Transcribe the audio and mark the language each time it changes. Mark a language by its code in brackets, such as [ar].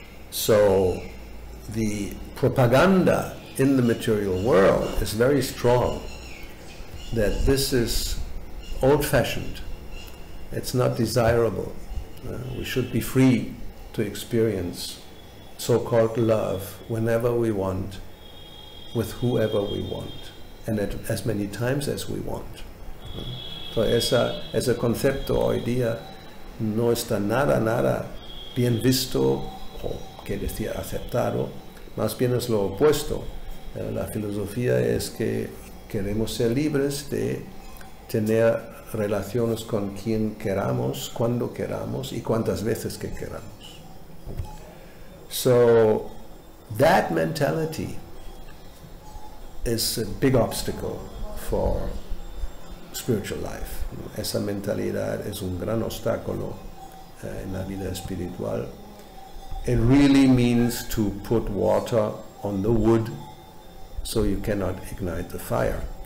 [en] So the propaganda in the material world is very strong that this is old-fashioned. It's not desirable. We should be free to experience so-called love whenever we want, with whoever we want, and at as many times as we want. [es] So ese concepto hoy día no está nada bien visto, o que decir aceptado, más bien es lo opuesto. La filosofía es que queremos ser libres de tener relaciones con quien queramos, cuando queramos y cuantas veces que queramos. [en] So that mentality is a big obstacle for spiritual life. [es] Esa mentalidad es un gran obstáculo en la vida espiritual. [en] It really means to put water on the wood so you cannot ignite the fire.